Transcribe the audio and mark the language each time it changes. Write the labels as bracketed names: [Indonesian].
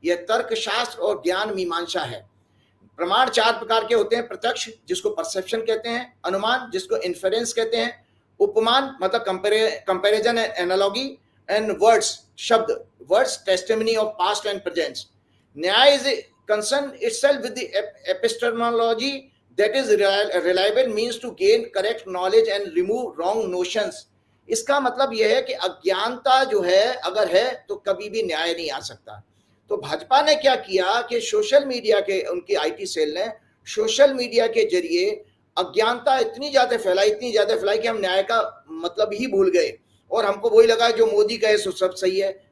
[Hindi] यह तर्कशास्त्र और ज्ञान मीमांसा है। प्रमाण 4 प्रकार के होते हैं। प्रत्यक्ष, जिसको परसेप्शन कहते हैं, अनुमान, जिसको इन्फेरेंस कहते हैं, उपमान मतलब [English] comparison and analogy, [Hindi] and words, शब्द, words, [English] Testimony of past and present. Nyaya is concern itself with the epistemology that is reliable means to gain correct knowledge and remove wrong notions। [Hindi] इसका मतलब यह है कि अज्ञानता जो है अगर है तो कभी भी न्याय नहीं आ सकता। तो भाजपा ने क्या किया कि सोशल मीडिया के, उनकी आईटी सेल ने सोशल मीडिया के जरिए अज्ञानता इतनी ज्यादा फैलाई कि हम न्याय का मतलब ही भूल गए, और हमको वही लगा जो मोदी कहे सो सब सही है।